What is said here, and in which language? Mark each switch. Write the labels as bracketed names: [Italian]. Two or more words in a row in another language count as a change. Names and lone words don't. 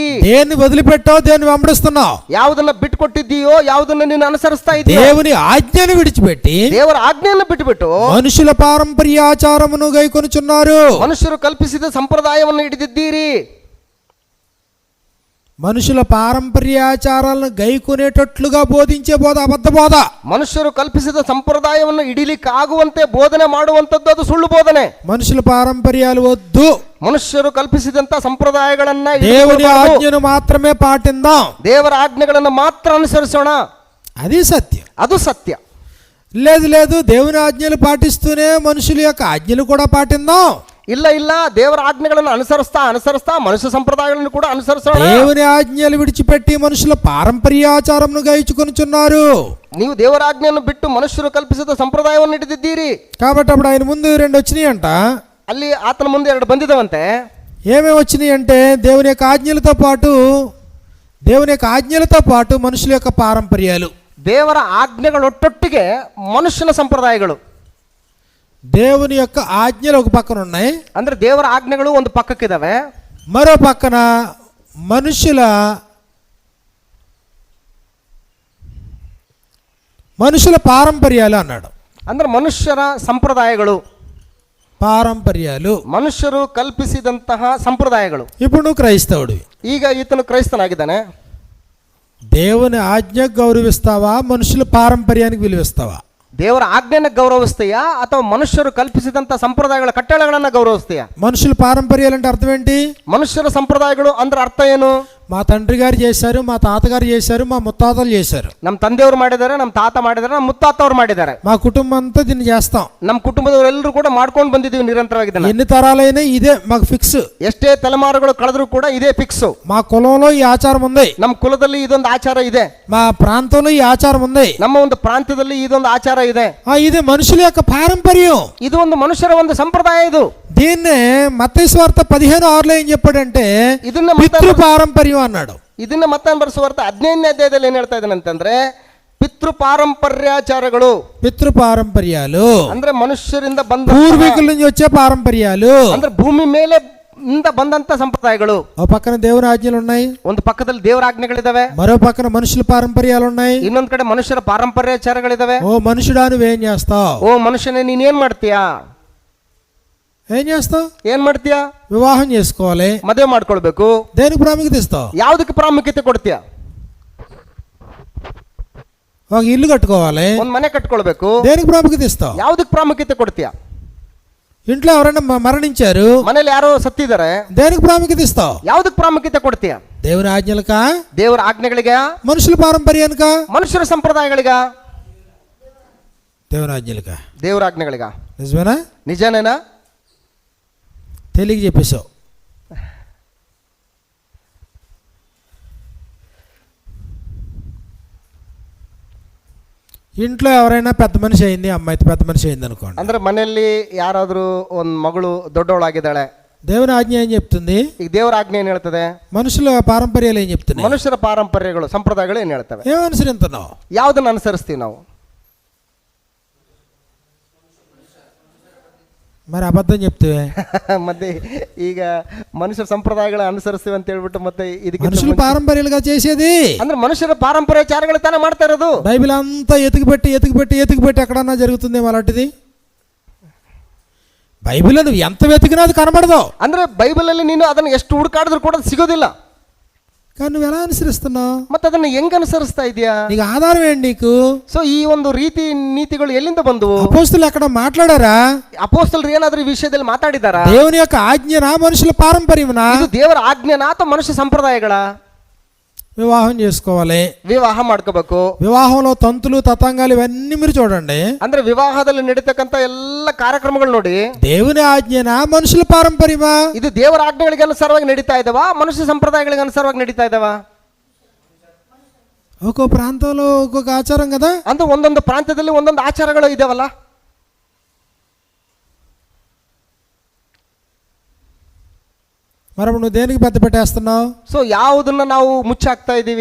[Telugu] దేన్ని వదిలిపెట్టావు, దేన్ని వెంబడిస్తున్నావు. [Kannada] ಯಾವುದನ್ನ ಬಿಟ್ಟುಕೊಟ್ಟಿದ್ದೀಯೋ ಯಾವುದನ್ನ ನೀನು ಅನುಸರಿಸ್ತಾ ಇದ್ದೀಯೋ [Telugu] దేవుని ఆజ్ఞను విడిచిపెట్టి [Kannada] ದೇವರ ಆಜ್ಞೆಯನ್ನು ಬಿಟ್ಟುಬಿಟ್ಟು [Telugu] మనుషుల పారంపర్యాచారమును గైకొనుచున్నారు. [Kannada] ಮನುಷ್ಯರು ಕಲ್ಪಿಸಿದ ಸಂಪ್ರದಾಯವನ್ನು ಹಿಡಿದಿದ್ದೀರಿ. [Telugu] మనుషుల పారంపర్యాచారాలను గైకొనేటట్లుగా బోధించే బోధ అబద్ధ బోధ. [Kannada] ಮನುಷ್ಯರು ಕಲ್ಪಿಸಿದ ಸಂಪ್ರದಾಯವನ್ನು ಹಿಡಿಲಿಕ್ಕಾಗುವಂತೆ ಬೋಧನೆ ಮಾಡುವಂತದ್ದು ಅದು ಸುಳ್ಳು ಬೋಧನೆ. [Telugu] మనుషుల పారంపర్యాలు వద్దు, [Kannada] ಮನುಷ್ಯರು ಕಲ್ಪಿಸಿದಂತ ಸಂಪ್ರದಾಯಗಳನ್ನ [Telugu] దేవుని ఆజ్ఞను మాత్రమే పాటిందాం. [Kannada] ದೇವರ ಆಜ್ಞೆಗಳನ್ನು ಮಾತ್ರ ಅನುಸರಿಸೋಣ. [Telugu] అది సత్యం. [Kannada] ಅದು ಸತ್ಯ. [Telugu] లేదు లేదు, దేవుని ఆజ్ఞలు పాటిస్తూనే మనుషుల యొక్క ఆజ్ఞలు కూడా పాటిందాం. [Kannada] ಇಲ್ಲ ಇಲ್ಲ, ದೇವರ ಆಜ್ಞೆಗಳನ್ನು ಅನುಸರಿಸ್ತಾ ಮನುಷ್ಯ ಸಂಪ್ರದಾಯಗಳನ್ನು ಕೂಡ ಅನುಸರಿಸೋಣ. [Telugu] దేవుని ఆజ్ఞలు విడిచిపెట్టి మనుషుల పారంపర్యాచారమును గైచుకొనుచున్నారు. [Kannada] ನೀವು ದೇವರ ಆಜ್ಞೆಯನ್ನು ಬಿಟ್ಟು ಮನುಷ್ಯರು ಕಲ್ಪಿಸಿದ ಸಂಪ್ರದಾಯವನ್ನು ಹಿಡಿದಿದ್ದೀರಿ. [Telugu] కాబట్టి అప్పుడు ఆయన ముందు 2 వచ్చినాయి అంట. [Kannada] ಅಲ್ಲಿ ಆತನ ಮುಂದೆ 2 ಬಂದಿದವಂತೆ. [Telugu] ఏమేమి వచ్చినాయి అంటే దేవుని యొక్క ఆజ్ఞలతో పాటు మనుషుల యొక్క పారంపర్యాలు. [Kannada] ದೇವರ ಆಜ್ಞೆಗಳೊಟ್ಟೊಟ್ಟಿಗೆ ಮನುಷ್ಯನ ಸಂಪ್ರದಾಯಗಳು. [Telugu] దేవుని యొక్క ఆజ్ఞలు ఒక పక్కన ఉన్నాయి, [Kannada] ಅಂದ್ರೆ ದೇವರ ಆಜ್ಞೆಗಳು ಒಂದು ಪಕ್ಕಕ್ಕಿದಾವೆ. [Telugu] మరో పక్కన మనుషుల పారంపర్యాలు అన్నాడు. [Kannada] ಅಂದ್ರೆ ಮನುಷ್ಯರ ಸಂಪ್ರದಾಯಗಳು, [Telugu] పారంపర్యాలు, [Kannada] ಮನುಷ್ಯರು ಕಲ್ಪಿಸಿದಂತಹ ಸಂಪ್ರದಾಯಗಳು. [Telugu] ఇప్పుడు నువ్వు క్రైస్తవుడివి. [Kannada] ಈಗ ಈತನು ಕ್ರೈಸ್ತನಾಗಿದ್ದಾನೆ. [Telugu] దేవుని ఆజ్ఞకు గౌరవిస్తావా, మనుషుల పారంపర్యానికి విలువిస్తావా? [Kannada] ದೇವರ ಆಜ್ಞೆಯನ್ನು ಗೌರವಿಸ್ತೀಯಾ ಅಥವಾ ಮನುಷ್ಯರು ಕಲ್ಪಿಸಿದಂತ ಸಂಪ್ರದಾಯಗಳ ಕಟ್ಟಳೆಗಳನ್ನ ಗೌರವಿಸ್ತೀಯಾ? [Telugu] మనుషుల పారంపర్యాలు అంటే అర్థం ఏంటి? [Kannada] ಮನುಷ್ಯರ ಸಂಪ್ರದಾಯಗಳು ಅಂದ್ರೆ ಅರ್ಥ ಏನು? [Telugu] మా తండ్రి గారు చేశారు, మా తాతగారు చేశారు, మా ముత్తాతలు చేశారు, [Kannada] ನಮ್ಮ ತಂದೆಯವರು ಮಾಡಿದ್ದಾರೆ, ನಮ್ಮ ತಾತ ಮಾಡಿದ್ದಾರೆ, ನಮ್ಮ ಮುತ್ತಾತವ್ರು ಮಾಡಿದ್ದಾರೆ, [Telugu] మా కుటుంబం అంతా దీన్ని చేస్తాం, [Kannada] ನಮ್ಮ ಕುಟುಂಬದವರೆಲ್ಲರೂ ಕೂಡ ಮಾಡ್ಕೊಂಡು ಬಂದಿದ್ದೀವಿ ನಿರಂತರವಾಗಿ. [Telugu] ఎన్ని తరాలైనా ఇదే మాకు ఫిక్స్. [Kannada] ಎಷ್ಟೇ ತಲೆಮಾರುಗಳು ಕಳೆದ್ರೂ ಕೂಡ ಇದೇ ಫಿಕ್ಸ್. [Telugu] మా కులంలో ఈ ఆచారం ఉంది, [Kannada] ನಮ್ಮ ಕುಲದಲ್ಲಿ ಇದೊಂದು ಆಚಾರ ಇದೆ, [Telugu] మా ప్రాంతంలో ఈ ఆచారం ఉంది, [Kannada] ನಮ್ಮ ಒಂದು ಪ್ರಾಂತ್ಯದಲ್ಲಿ ಇದೊಂದು ಆಚಾರ ಇದೆ. [Telugu] ఇది మనుషుల యొక్క పారంపర్యం. [Kannada] ಇದು ಒಂದು ಮನುಷ್ಯರ ಒಂದು ಸಂಪ್ರದಾಯ. ಇದು [Telugu] దీన్నే మత్తయి సువార్త 15:6లో ఏం చెప్పాడంటే [Kannada] ಇದನ್ನ [Telugu] పితృ పారంపర్యం అన్నాడు. [Kannada] ಇದನ್ನ ಮತ್ತೆ ಬರೆಸುವಾರ್ತೆ 15ನೇ ಅಧ್ಯಾಯದಲ್ಲಿ ಏನ್ ಹೇಳ್ತಾ ಇದ್ದಾನೆ ಅಂತಂದ್ರೆ ಪಿತೃ ಪಾರಂಪರ್ಯಾಚಾರಗಳು. [Telugu] పితృ పారంపర్యాలు [Kannada] ಅಂದ್ರೆ మనుష్యರಿಂದ ಬಂದ [Telugu] పూర్వీకుల నుంచి వచ్చే పారంపర్యాలు, [Kannada] ಅಂದ್ರೆ ಭೂಮಿ ಮೇಲೆ ಬಂದಂತ ಸಂಪ್ರದಾಯಗಳು. [Telugu] ఓ పక్కన దేవుని ఆజ్ఞలు ఉన్నాయి, [Kannada] ಒಂದು ಪಕ್ಕದಲ್ಲಿ ದೇವರ ಆಜ್ಞೆಗಳಿದಾವೆ, [Telugu] మరో పక్కన మనుషుల పారంపర్యాలు ఉన్నాయి, [Kannada] ಇನ್ನೊಂದ್ ಕಡೆ ಮನುಷ್ಯರ ಪಾರಂಪರ್ಯಾಚಾರಗಳಿದಾವೆ. [Telugu] ఓ మనుషుడా నువ్వేం చేస్తావు? [Kannada] ಓ ಮನುಷ್ಯನೇ ನೀನೇನ್ ಮಾಡ್ತೀಯಾ? [Telugu] ఏం చేస్తావు? [Kannada] ಏನ್ ಮಾಡ್ತೀಯಾ? [Telugu] వివాహం చేసుకోవాలి, [Kannada] ಮದುವೆ ಮಾಡ್ಕೊಳ್ಬೇಕು. [Telugu] దేనికి ప్రాముఖ్యత ఇస్తావు? [Kannada] ಯಾವ್ದಕ್ಕೆ ಪ್ರಾಮುಖ್ಯತೆ ಕೊಡ್ತೀಯಾ? [Telugu] ఒక ఇల్లు కట్టుకోవాలి, [Kannada] ಒಂದ್ ಮನೆ ಕಟ್ಕೊಳ್ಬೇಕು. [Telugu] దేనికి ప్రాముఖ్యత ఇస్తావు? [Kannada] ಯಾವ್ದಕ್ಕೆ ಪ್ರಾಮುಖ್ಯತೆ ಕೊಡ್ತೀಯಾ? [Telugu] ఇంట్లో ఎవరైనా మరణించారు, [Kannada] ಮನೇಲಿ ಯಾರೋ ಸತ್ತಿದ್ದಾರೆ, [Telugu] దేనికి ప్రాముఖ్యత ఇస్తావు? [Kannada] ಯಾವ್ದಕ್ಕೆ ಪ್ರಾಮುಖ್ಯತೆ ಕೊಡ್ತೀಯಾ? [Telugu] దేవుని ఆజ్ఞలకా, [Kannada] ದೇವರ ಆಜ್ಞೆಗಳಿಗೆ, [Telugu] మనుషుల పారంపర్యానికా, [Kannada] ಮನುಷ್ಯರ ಸಂಪ್ರದಾಯಗಳಿಗ? [Telugu] దేవుని ఆజ్ఞలకా. [Kannada] ದೇವರ ಆಜ್ಞೆಗಳಿಗ. [Telugu] నిజమేనా? నిజానేనా? తెలియక చెప్పేశావు. ఇంట్లో ఎవరైనా పెద్ద మనిషి అయింది, అమ్మాయి పెద్ద మనిషి అయింది అనుకోండి. [Kannada] ಅಂದ್ರೆ ಮನೆಯಲ್ಲಿ ಯಾರಾದ್ರೂ ಒಂದು ಮಗಳು ದೊಡ್ಡವಳಾಗಿದ್ದಾಳೆ, [Telugu] దేవుని ఆజ్ఞ ఏం చెప్తుంది? [Kannada] ಈಗ ದೇವರ ಆಜ್ಞೆ ಏನ್ ಹೇಳ್ತದೆ? [Telugu] మనుషుల పారంపర్యాలు ఏం చెప్తున్నాయి? [Kannada] ಮನುಷ್ಯರ ಪಾರಂಪರ್ಯಗಳು ಸಂಪ್ರದಾಯಗಳು ಏನ್ ಹೇಳ್ತವೆ? [Telugu] ఏం అనుసరిస్తున్నావు? [Kannada] ಯಾವ್ದನ್ನ ಅನುಸರಿಸ್ತೀವಿ ನಾವು? [Telugu] మరి అబద్ధం చెప్తే [Kannada] ಮತ್ತೆ ಈಗ ಮನುಷ್ಯರ ಸಂಪ್ರದಾಯಗಳ ಅನುಸರಿಸ್ತೀವಿ ಅಂತ ಹೇಳ್ಬಿಟ್ಟು ಮತ್ತೆ ಇದಕ್ಕೆ [Telugu] మనుషులు పారంపర్యాలుగా చేసేది [Kannada] ಅಂದ್ರೆ ಮನುಷ್ಯರ ಪಾರಂಪರ್ಯಾಚಾರಗಳು ತಾನೇ ಮಾಡ್ತಾ ఇರೋದು. [Telugu] బైబిల్ అంతా ఎతికిపెట్టి ఎక్కడన్నా జరుగుతుందేమో అలాంటిది. బైబిల్ నువ్వు ఎంత వెతికినా అది కనబడదు. [Kannada] ಅಂದ್ರೆ ಬೈಬಲ್ ಅಲ್ಲಿ ನೀನು ಅದನ್ನ ಎಷ್ಟು ಹುಡುಕಾಡಿದ್ರು ಕೂಡ ಅದು ಸಿಗೋದಿಲ್ಲ. [Telugu] కానీ నువ్వు ఎలా అనుసరిస్తున్నావు? [Kannada] ಮತ್ತೆ ಅದನ್ನ ಹೆಂಗ್ ಅನುಸರಿಸ್ತಾ ಇದೆಯಾ? [Telugu] నీకు ఆధారం ఏంటి నీకు? [Kannada] ಸೊ ಈ ಒಂದು ರೀತಿ ನೀತಿಗಳು ಎಲ್ಲಿಂದ ಬಂದವು? [Telugu] అపోస్తలులు ఎక్కడ మాట్లాడారా? [Kannada] ಅಪೊಸ್ತಲರು ಏನಾದ್ರೂ ಈ ವಿಷಯದಲ್ಲಿ ಮಾತಾಡಿದಾರಾ? [Telugu] దేవుని యొక్క ఆజ్ఞనా మనుషుల పారంపర్యమనా? [Kannada] ಇದು ದೇವರ ಆಜ್ಞೆನಾ ಅಥವಾ ಮನುಷ್ಯ ಸಂಪ್ರದಾಯಗಳ? [Telugu] వివాహం చేసుకోవాలి, [Kannada] ವಿವಾಹ ಮಾಡ್ಕೋಬೇಕು. [Telugu] వివాహంలో తంతులు తతంగాలు ఇవన్నీ మీరు చూడండి. [Kannada] ಅಂದ್ರೆ ವಿವಾಹದಲ್ಲಿ ನಡೀತಕ್ಕಂತ ಎಲ್ಲ ಕಾರ್ಯಕ್ರಮಗಳು ನೋಡಿ, [Telugu] దేవుని ఆజ్ఞనా మనుషుల పారంపర్యమా? [Kannada] ಇದು ದೇವರ ಆಜ್ಞೆಗಳಿಗೆ ಅನುಸಾರವಾಗಿ ನಡೀತಾ ಇದಾವ, ಮನುಷ್ಯ ಸಂಪ್ರದಾಯಗಳಿಗೆ ಅನುಸಾರವಾಗಿ ನಡೀತಾ ಇದಾವ? [Telugu] ఒక్కో ప్రాంతంలో ఒక్కొక్క ఆచారం కదా. [Kannada] ಅಂದ್ರೆ ಒಂದೊಂದು ಪ್ರಾಂತ್ಯದಲ್ಲಿ ಒಂದೊಂದು ಆಚಾರಗಳು ಇದಾವಲ್ಲ. [Telugu] మరి నువ్వు దేనికి పెద్ద పెట్టేస్తున్నావు? [Kannada] ಸೊ ಯಾವುದನ್ನ ನಾವು ಮುಚ್ಚಾಕ್ತಾ ಇದೀವಿ?